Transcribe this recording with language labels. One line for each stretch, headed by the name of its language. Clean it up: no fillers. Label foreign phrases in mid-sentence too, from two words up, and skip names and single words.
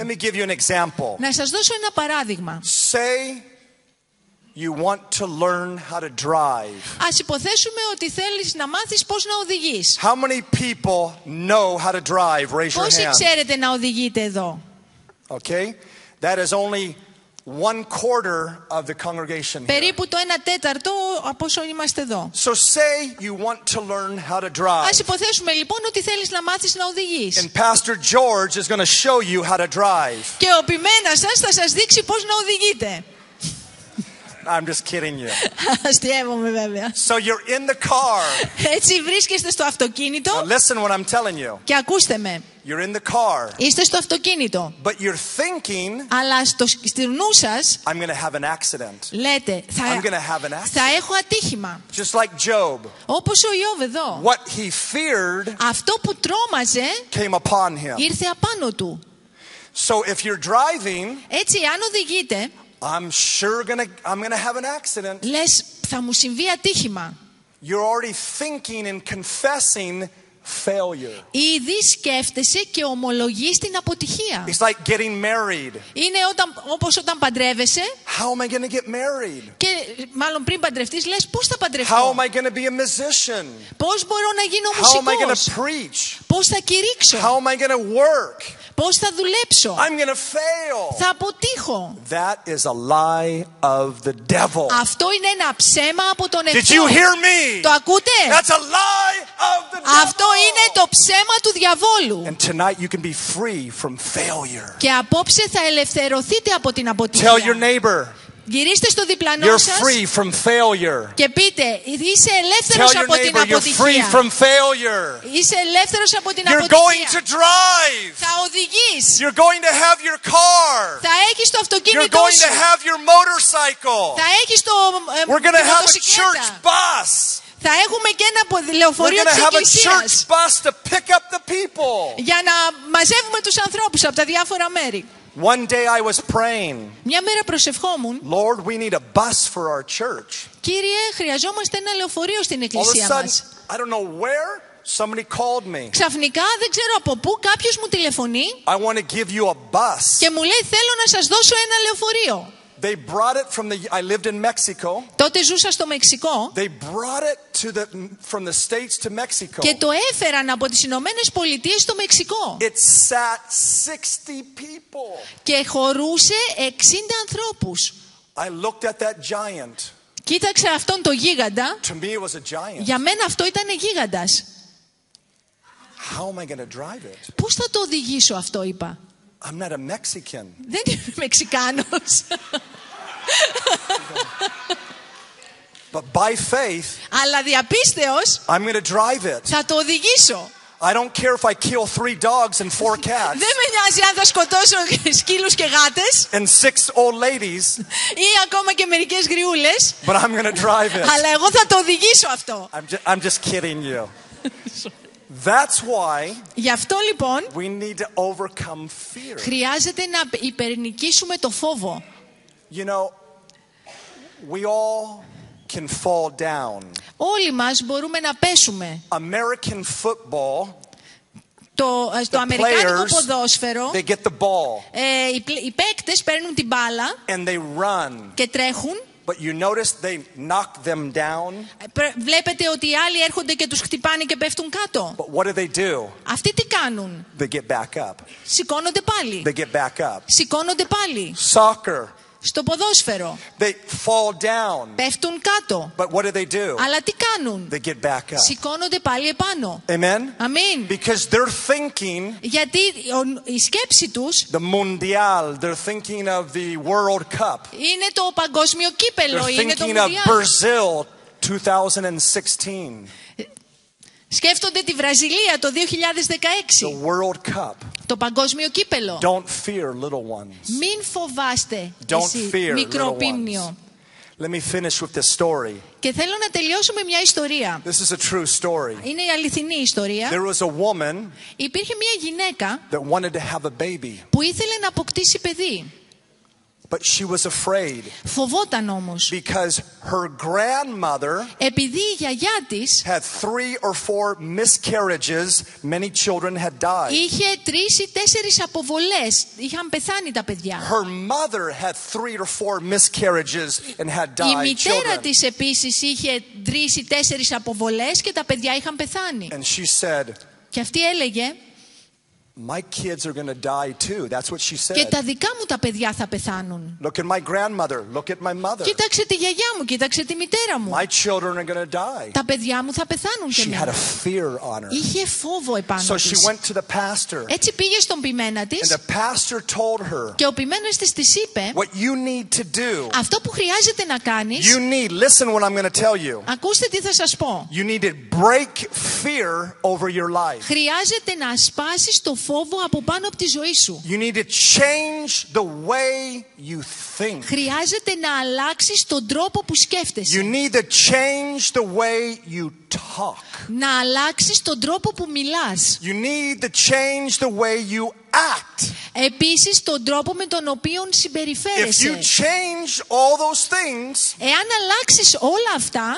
English: Let me give you an example.
Greek: Να σας δώσω ένα παράδειγμα.
English: Say you want to learn how to drive.
Greek: Ας υποθέσουμε ότι θέλεις να μάθεις πώς να οδηγείς.
English: How many people know how to drive? Raise your
Greek: Πόσοι
English: hand.
Greek: ξέρετε να οδηγείτε εδώ?
English: Okay? That is only 1/4 of the congregation here.
Greek: Περίπου το 1/4 από όσο είμαστε εδώ.
English: So say you want to learn how to drive.
Greek: Ας υποθέσουμε λοιπόν ότι θέλεις να μάθεις να οδηγείς.
English: And Pastor George is going to show you how to drive.
Greek: Και ο ποιμένας σας θα σας δείξει πώς να οδηγείτε.
English: I'm just kidding you.
Greek: Αστειεύομαι βέβαια.
English: So you're in the car.
Greek: Έτσι βρίσκεστε στο αυτοκίνητο.
English: Now listen what I'm telling you.
Greek: Και ακούστε με.
English: You're in the car.
Greek: Είστε στο αυτοκίνητο.
English: But you're thinking,
Greek: αλλά στη νου σας
English: I'm going to have an accident.
Greek: λέτε,
English: I'm going to have an accident.
Greek: θα έχω ατύχημα.
English: Just like Job.
Greek: Όπως ο Ιώβ εδώ.
English: What he feared
Greek: αυτό που τρόμαζε
English: came upon him.
Greek: ήρθε απάνω του.
English: So if you're driving,
Greek: έτσι αν οδηγείτε,
English: I'm going to have an accident.
Greek: λες, θα μου συμβεί ατύχημα.
English: You're already thinking and confessing failure.
Greek: Ήδη σκέφτεσαι και ομολογείς την αποτυχία.
English: It's like getting married.
Greek: Είναι όπως όταν παντρεύεσαι.
English: How am I going to get married?
Greek: Και μάλλον πριν παντρευτείς λες, πώς θα
English: How
Greek: παντρευτώ.
English: am I going to be a musician?
Greek: Πώς μπορώ να γίνω
English: How am I going
Greek: μουσικός.
English: to preach?
Greek: Πώς θα κηρύξω.
English: How am I going to work?
Greek: Πώς θα δουλέψω.
English: I'm going to fail.
Greek: Θα αποτύχω.
English: That is a lie of the devil.
Greek: Αυτό είναι ένα ψέμα από τον
English: Did
Greek: εχθρό.
English: you hear me?
Greek: Το ακούτε?
English: That's a lie of the devil.
Greek: Αυτό είναι το ψέμα του διαβόλου.
English: And tonight you can be free from failure.
Greek: Και απόψε θα ελευθερωθείτε από την
English: Tell your
Greek: αποτυχία.
English: neighbor,
Greek: Γυρίστε στο διπλανό
English: you're
Greek: σας
English: free from failure.
Greek: και πείτε, είσαι
English: Tell
Greek: ελεύθερος
English: your
Greek: από την
English: neighbor, you're free
Greek: αποτυχία.
English: from failure.
Greek: Είσαι ελεύθερος από την
English: You're going to
Greek: αποτυχία.
English: drive.
Greek: Θα οδηγείς.
English: You're going to have your car.
Greek: Θα έχεις το
English: You're
Greek: αυτοκίνητό
English: going to
Greek: σου.
English: have your motorcycle.
Greek: Θα έχεις το
English: We're going to
Greek: τη
English: have a church
Greek: μοτοσυκλέτα.
English: bus.
Greek: Θα έχουμε και ένα
English: We're
Greek: λεωφορείο
English: going to
Greek: της
English: have a
Greek: εκκλησίας
English: church bus to pick up the people.
Greek: για να μαζεύουμε τους ανθρώπους από τα διάφορα μέρη.
English: One day I was praying,
Greek: Μια μέρα προσευχόμουν,
English: Lord, we need a bus for our church.
Greek: Κύριε, χρειαζόμαστε ένα λεωφορείο στην
English: All of a
Greek: εκκλησία
English: sudden,
Greek: μας.
English: I don't know where, somebody called me.
Greek: Ξαφνικά, δεν ξέρω από πού, κάποιος μου τηλεφωνεί
English: I want to give you a bus.
Greek: και μου λέει, θέλω να σας δώσω ένα λεωφορείο.
English: They brought it I lived in Mexico.
Greek: Τότε ζούσα στο Μεξικό
English: They brought it from the States to Mexico.
Greek: και το έφεραν από τις Ηνωμένες Πολιτείες στο Μεξικό.
English: It sat 60 people.
Greek: Και χωρούσε 60 ανθρώπους.
English: I looked at that giant.
Greek: Κοίταξε αυτόν το γίγαντα.
English: To me it was a giant.
Greek: Για μένα αυτό ήταν γίγαντας.
English: How am I going to drive it?
Greek: Πώς θα το οδηγήσω αυτό, είπα.
English: I'm not a Mexican.
Greek: Δεν είμαι Μεξικάνος.
English: But by faith,
Greek: Αλλά διαπίστεως
English: I'm going to drive it.
Greek: θα το οδηγήσω.
English: I don't care if I kill 3 dogs and 4 cats
Greek: Δεν με νοιάζει αν θα σκοτώσω σκύλους και γάτες
English: and 6 old ladies,
Greek: ή ακόμα και μερικές γριούλες,
English: but I'm going to drive it.
Greek: αλλά εγώ θα το οδηγήσω αυτό.
English: I'm just kidding you. That's why
Greek: Γι' αυτό λοιπόν
English: we need to overcome fear.
Greek: χρειάζεται να υπερνικήσουμε το φόβο.
English: You know, we all can fall down.
Greek: Όλοι μας μπορούμε να πέσουμε.
English: American football,
Greek: Στο αμερικάνικο
English: players,
Greek: ποδόσφαιρο
English: they get the ball
Greek: οι παίκτες παίρνουν την μπάλα
English: and they run.
Greek: και τρέχουν.
English: But you notice they knock them down.
Greek: Βλέπετε ότι οι άλλοι έρχονται και τους χτυπάνε και πέφτουν κάτω.
English: But what do?
Greek: Αυτοί τι κάνουν?
English: They get back up.
Greek: Σηκώνονται πάλι.
English: They get back up.
Greek: Σηκώνονται πάλι.
English: Soccer,
Greek: Στο ποδόσφαιρο
English: they fall down.
Greek: πέφτουν κάτω.
English: But what do?
Greek: Αλλά τι κάνουν?
English: They get back up.
Greek: Σηκώνονται πάλι επάνω.
English: Amen?
Greek: Αμήν.
English: Because they're thinking
Greek: Γιατί η σκέψη τους
English: the Mundial, they're thinking of the World Cup.
Greek: είναι το παγκόσμιο κύπελο,
English: They're
Greek: είναι το
English: thinking of
Greek: Μουντιάλ.
English: Brazil 2016.
Greek: Σκέφτονται τη Βραζιλία το 2016.
English: The World Cup.
Greek: Το παγκόσμιο κύπελο.
English: Don't fear, little ones.
Greek: Μην φοβάστε
English: Don't
Greek: εσύ,
English: fear,
Greek: μικρό
English: little
Greek: πίμνιο.
English: ones. Let me finish with this story.
Greek: Και θέλω να τελειώσω με μια ιστορία.
English: This is a true story.
Greek: Είναι η αληθινή ιστορία.
English: There was a woman
Greek: Υπήρχε μια γυναίκα
English: that wanted to have a baby,
Greek: που ήθελε να αποκτήσει παιδί.
English: but she was afraid
Greek: Φοβόταν όμως.
English: because her grandmother
Greek: Επειδή η γιαγιά της
English: had 3 or 4 miscarriages, many children had died.
Greek: είχε 3 ή 4 αποβολές. Είχαν πεθάνει τα παιδιά.
English: Her mother had 3 or 4 miscarriages and had
Greek: Η
English: died
Greek: μητέρα
English: children.
Greek: της επίσης είχε 3 ή 4 αποβολές και τα παιδιά είχαν πεθάνει.
English: And she said,
Greek: Και αυτή έλεγε,
English: my kids are going to die too. That's what she said.
Greek: Και τα δικά μου τα παιδιά θα πεθάνουν.
English: Look at my grandmother. Look at my mother.
Greek: Κοίταξε τη γιαγιά μου, κοίταξε τη μητέρα μου.
English: My children are going to die.
Greek: Τα παιδιά μου θα πεθάνουν και
English: She had a fear on her.
Greek: Είχε φόβο επάνω
English: So
Greek: της.
English: she went to the pastor.
Greek: Έτσι πήγε στον ποιμένα
English: And
Greek: της
English: the pastor told her,
Greek: και ο ποιμένας της είπε
English: what you need to do.
Greek: αυτό που χρειάζεται να κάνεις.
English: You need, listen what I'm going to tell you.
Greek: Ακούστε τι θα σας πω.
English: You need to break fear over your life.
Greek: Χρειάζεται να σπάσεις το φόβο από πάνω από τη ζωή σου.
English: You need to change the way you think.
Greek: Χρειάζεται να αλλάξεις τον τρόπο που σκέφτεσαι.
English: You need to change the way you talk.
Greek: Να αλλάξεις τον τρόπο που μιλάς.
English: You need to change the way you act.
Greek: Επίσης τον τρόπο με τον οποίο
English: If you
Greek: συμπεριφέρεσαι.
English: change all those things,
Greek: Εάν αλλάξεις όλα αυτά,